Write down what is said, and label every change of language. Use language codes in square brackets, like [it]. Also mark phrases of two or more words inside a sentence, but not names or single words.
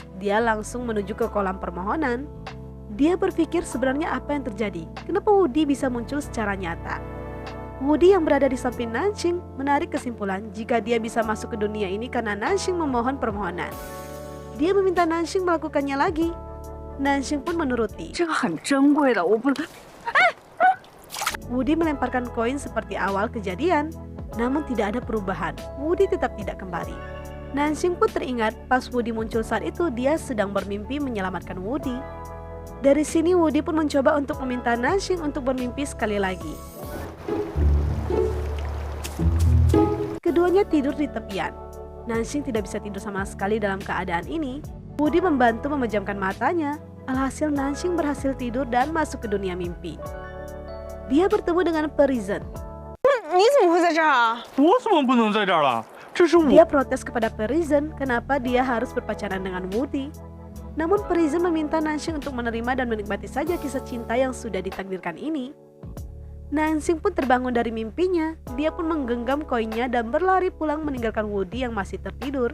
[id] Dia langsung menuju ke kolam permohonan. Dia berpikir sebenarnya apa yang terjadi. Kenapa Woody bisa muncul secara nyata? Woody yang berada di samping Nanxing menarik kesimpulan jika dia bisa masuk ke dunia ini karena Nanxing memohon permohonan. Dia meminta Nanxing melakukannya lagi. Nanxing pun menuruti. [zh] 这个很珍贵的，我不。 [id] Woody melemparkan koin seperti awal kejadian, namun tidak ada perubahan. Woody tetap tidak kembali. Nanxing pun teringat pas Woody muncul saat itu dia sedang bermimpi menyelamatkan Woody. Dari sini Woody pun mencoba untuk meminta Nanxing untuk bermimpi sekali lagi. Keduanya tidur di tepian. Nanxing tidak bisa tidur sama sekali dalam keadaan ini. Woody membantu memejamkan matanya. Alhasil Nanxing berhasil tidur dan masuk ke dunia mimpi. Dia bertemu dengan Parisen. [zh] 你怎么会在这儿啊？我怎么不能在这儿了？这是我。 [id] Dia protes kepada Parisen kenapa dia harus berpacaran dengan Woody. Namun Parisen meminta Nanxing untuk menerima dan menikmati saja kisah cinta yang sudah ditakdirkan ini. Nanxing pun terbangun dari mimpinya. Dia pun menggenggam koinnya dan berlari pulang meninggalkan Woody yang masih tertidur.